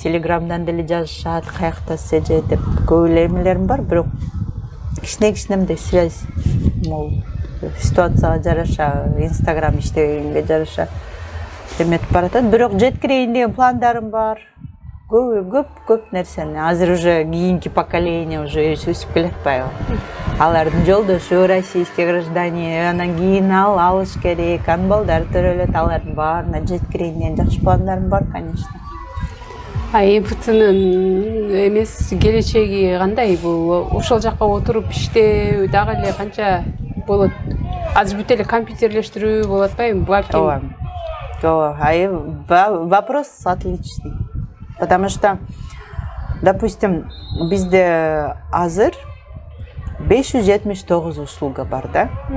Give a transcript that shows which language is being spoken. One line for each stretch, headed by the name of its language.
Kyrgyz: Телеграмдан деле жазышат, каякта же деп көп эле эмелерим бар, бирок кичине мындай связь, мол, ситуацияга жараша, Инстаграм иштебегенге жараша эметип баратат. Бирок жеткирейин деген пландарым бар. Көп нерсени. Азыр уже кийинки поколение уже өсүп келатпайбы? Алардын жолдошу российский гражданин, анан кийин алыш керек, анын балдары төрөлөт, алардын баарына жеткирейин деген жакшы пландарым бар, конечно. МФЦнын эмес келечеги кандай? Бул ошол жакка отуруп иштөө дагы эле канча болот? Азыр бүт эле компьютерлештирүү болуп атпайбы?
Russian: Ооба. Вопрос отличный. Потому что,
Kyrgyz: допустим, бизде азыр 579 услуга бар да.